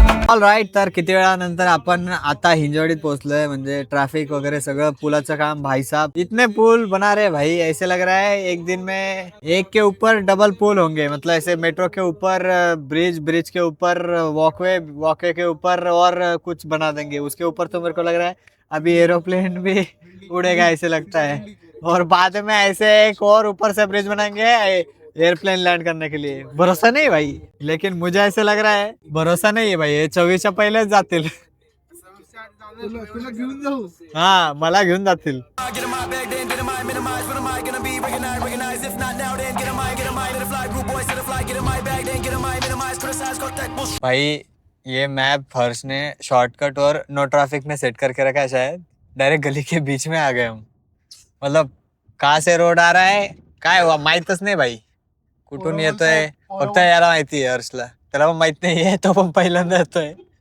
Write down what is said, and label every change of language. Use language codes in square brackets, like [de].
[mr] All right. तर किती वेळानंतर आपण आता हिंजवडीत पोहोचलोय. म्हणजे ट्रॅफिक वगैरे सगळं, पुलाचं काम. [hi] भाई साहब इतने पुल बना रहे भाई, ऐसे लग रहा है एक दिन में एक के ऊपर डबल पुल होंगे. मतलब ऐसे मेट्रो के ऊपर ब्रिज के ऊपर वॉकवे के ऊपर और कुछ बना देंगे. उसके ऊपर तो मेरे को लग रहा है अभी एरोप्लेन भी उड़ेगा ऐसे लगता है. और बाद में ऐसे एक और ऊपर से ब्रिज बनाएंगे एयरप्लेन लैंड करने के लिए. भरोसा नहीं भाई, लेकिन मुझे ऐसे लग रहा है भरोसा नहीं है भाई. [mr] हे 24च्या पहिलेच जातील. तुला घेऊन जाऊ. हा, मला घेऊन जातील. [hi] भाई ये मैप हर्ष ने शॉर्टकट और नो ट्रैफिक में सेट करके रखा है. शायद डायरेक्ट गली के बीच में आ गए हम. मतलब कहाँ से रोड आ रहा है काय हुआ [mr] माहितच नाही [hi] भाई. [mr] कुठून येतोय फक्त याला माहिती आहे. हर्षला त्याला पण माहित नाहीये, तो पण पहिल्यांदा येतोय.